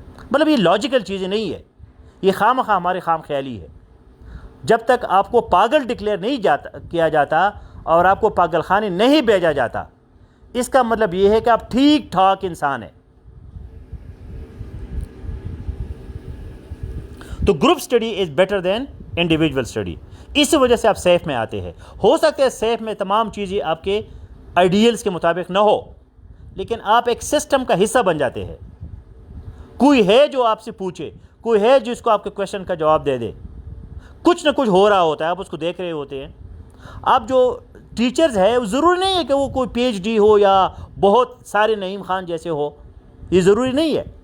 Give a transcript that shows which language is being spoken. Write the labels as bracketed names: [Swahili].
[Urdu] مطلب یہ لاجیکل چیزیں نہیں ہے، یہ خواہ مخواہ ہماری خام خیالی ہے. جب تک آپ کو پاگل ڈکلیئر نہیں کیا جاتا اور آپ کو پاگل خانے نہیں بھیجا جاتا، اس کا مطلب یہ ہے کہ آپ ٹھیک ٹھاک انسان ہیں. [English] تو group study is better than individual study. [Urdu] اس وجہ سے آپ سیف میں آتے ہیں. ہو سکتا ہے سیف میں تمام چیزیں آپ کے آئیڈیلز کے مطابق نہ ہو، لیکن آپ ایک سسٹم کا حصہ بن جاتے ہیں. کوئی ہے جو آپ سے پوچھے، کوئی ہے جس کو آپ کے کویشچن کا جواب دے دے. کچھ نہ کچھ ہو رہا ہوتا ہے، آپ اس کو دیکھ رہے ہوتے ہیں. آپ جو ٹیچرز ہے ضروری نہیں ہے کہ وہ کوئی پی ایچ ڈی ہو یا بہت سارے نعیم خان جیسے ہو، یہ ضروری نہیں ہے.